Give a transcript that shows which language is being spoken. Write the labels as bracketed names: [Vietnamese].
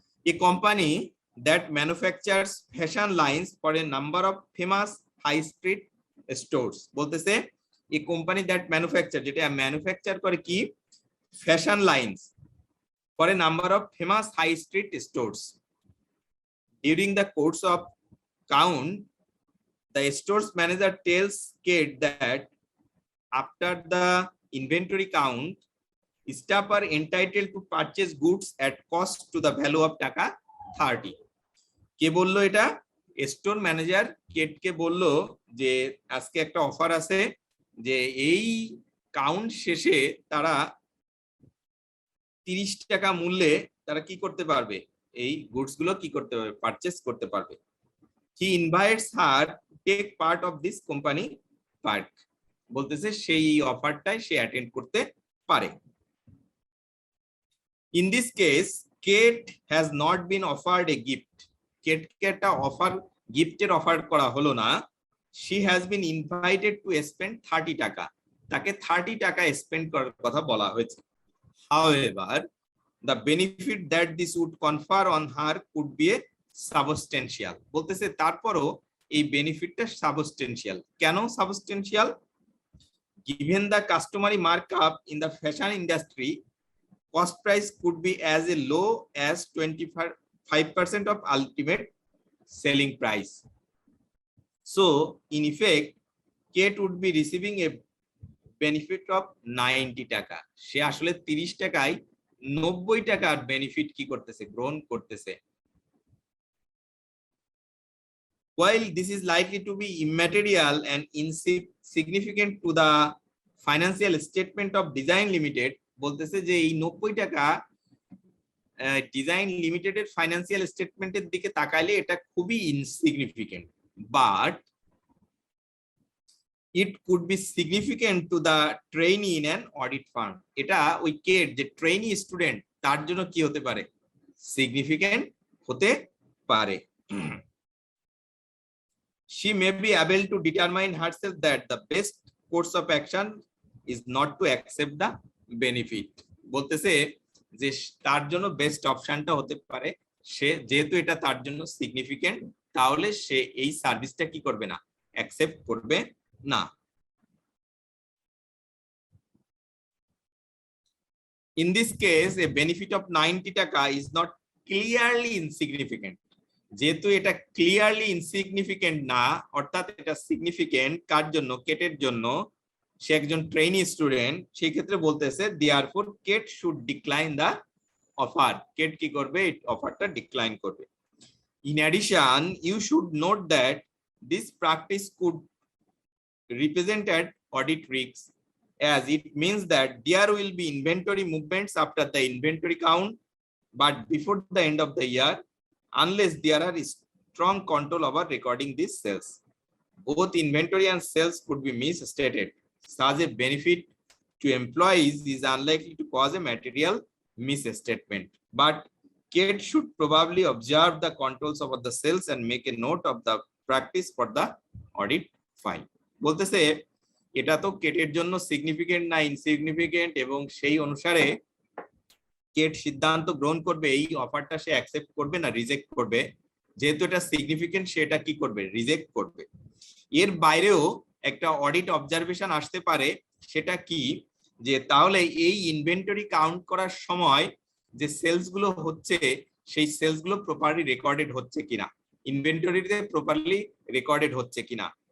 [English] a company that manufactures fashion lines for a number of famous high street stores, বলতেছে এই company that manufacture, [Bangla] যেটা manufacture করে কি, [English] Fashion lines for a number of famous high street stores. During the course of count, the store's manager tells Kate that after the inventory count, staff are entitled to purchase goods at cost to the value of taka 30. [Bangla] কে বললো এটা, store manager Kate কে বললো যে আজকে একটা offer আছে যে এই কাউন্ট শেষে তারা 30 টাকা মূল্যে তারা কি করতে পারবে, এই গুডস গুলো কি করতে পারবে, পারচেজ করতে পারবে। [English] He invites her to take part of this company park, [Bangla] বলতেছে সেই অফারটায় সে অ্যাটেন্ড করতে পারে। [English] In this case, Kate has not been offered a gift. [Bangla] Kate কে একটা অফার, গিফটের অফার করা হলো না। [English] She has been invited to spend 30 taka, [Bangla] তাকে 30 টাকা স্পেন্ড করার কথা বলা হয়েছে। [English] However, the benefit that this would confer on her could be a substantial, [Bangla] বলতেছে তারপরও এই বেনিফিটটা সাবস্টেনশিয়াল। কেন সাবস্টেনশিয়াল? [English] given the customary markup in the fashion industry, cost price could be as low as 25% of ultimate selling price. So in effect, Kate would be receiving a benefit of 90 taka. [Bangla] সে আসলে 30 টাকায় 90 টাকার benefit কি করতেছে, গ্রহণ করতেছে। [English] While this is likely to be immaterial and insignificant to the financial statement of Design Limited, [Bangla] বলতেছে যে এই 90 টাকা ডিজাইন লিমিটেডের ফাইন্যান্সিয়াল স্টেটমেন্টের দিকে তাকাইলে এটা খুবই insignificant, [English] But it could be significant to the trainee in an audit firm. [Bangla] এটা ওই কেট যে ট্রেনি স্টুডেন্ট তার জন্য কি হতে পারে, সিগনিফিকেন্ট হতে পারে। [English] She may be able to determine herself that the best course of action is not to accept the benefit. [Bangla] বলতেছে যে তার জন্য বেস্ট অপশনটা হতে পারে, সে যেহেতু এটা তার জন্য সিগনিফিকেন্ট, তাহলে সে এই সার্ভিসটা কি করবে না, অ্যাকসেপ্ট করবে না। [English] In this case, a benefit of 90 taka is not clearly insignificant. [Bangla] যেহেতু এটা ক্লিয়ারলি ইনসিগনিফিকেন্ট না, অর্থাৎ এটা সিগনিফিকেন্ট কার জন্য, কেটের জন্য, সে একজন ট্রেনি স্টুডেন্ট, সেই ক্ষেত্রে বলতেছে [English] therefore Kate should decline the offer. [Bangla] Kate কি করবে, এই অফারটা ডিক্লাইন করবে। [English] In addition, you should note that this practice could represent an audit risk, as it means that there will be inventory movements after the inventory count but before the end of the year, unless there are strong control over recording these sales. Both inventory and sales could be misstated. Such a benefit to employees is unlikely to cause a material misstatement, but CAD should probably observe the controls over the cells and make a note of the practice for the audit file. [Bangla] বলতেছে এটা তো CAD এর জন্য significant না insignificant, এবং সেই অনুসারে CAD সিদ্ধান্ত গ্রহণ করবে এই অফারটা সে অ্যাকসেপ্ট করবে না রিজেক্ট করবে। যেহেতু এটা সিগনিফিকেন্ট, সেটা কি করবে? রিজেক্ট করবে। এর বাইরেও একটা অডিট অবজারভেশন আসতে পারে, সেটা কি, যে তাহলে এই ইনভেন্টরি কাউন্ট করার সময় যে সেলস গুলো হচ্ছে সেই সেলস গুলো প্রপারলি রেকর্ডেড হচ্ছে কিনা, ইনভেন্টরিতে প্রপারলি রেকর্ডেড হচ্ছে কিনা।